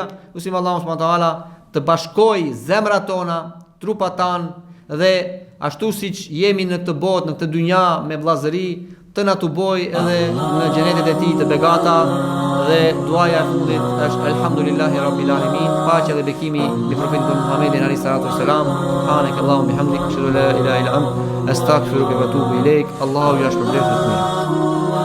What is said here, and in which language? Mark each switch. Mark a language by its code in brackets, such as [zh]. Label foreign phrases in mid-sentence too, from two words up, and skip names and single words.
[sq] Lutim Allahun [ar] سبحانه وتعالى [sq] të bashkojë zemrat tona, trupat tan, dhe ashtu siç jemi në këtë botë, në këtë dynja me vllazëri, të na tuboj edhe në xhenetet e tij të begata. Dhe duaja e fundit është [ar] الحمد لله رب العالمين, [sq] paqja dhe bekimi mbi profetin Muhammedin [ar] عليه الصلاة والسلام. سبحانك اللهم بحمدك أشهد أن لا إله إلا أنت أستغفرك وأتوب إليك. الله يشكر